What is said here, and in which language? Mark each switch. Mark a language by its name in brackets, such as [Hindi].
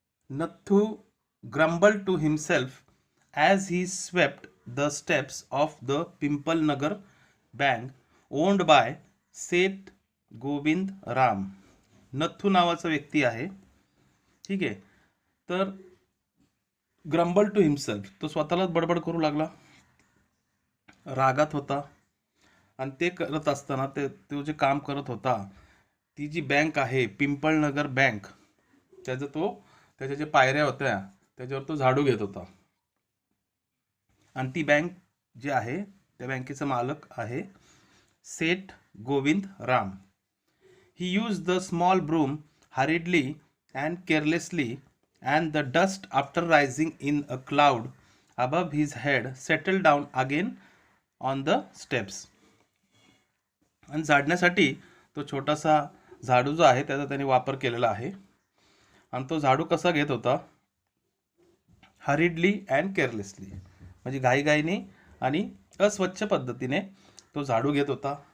[English] Nathu grumbled to himself as he swept the steps of the Pimpalnagar bank owned by Seth Govind Ram. [Marathi] नथू नावाचा व्यक्ती आहे, ठीक आहे. तर [English] grumble to himself, [Marathi] तो स्वतःलाच बडबड करू लागला, रागात होता. आणि ते करत असताना तो जे काम करत होता, ती जी बँक आहे पिंपळनगर बँक, त्याच्या जे पायऱ्या होत्या त्याच्यावर तो झाडू घेत होता. आणि ती बँक जी आहे त्या बँकेचा मालक आहे सेठ गोविंद राम. [English] He use the small broom hurriedly and carelessly and the dust after rising in a cloud above his head settled down again on the steps. [Marathi] आणि झाडण्यासाठी तो छोटासा झाडू जो आहे त्याचा त्याने वापर केलेला आहे. आणि तो झाडू कसा घेत होता? [English] hurriedly and carelessly, [Marathi] म्हणजे घाईघाईने आणि अस्वच्छ पद्धतीने तो झाडू घेत होता.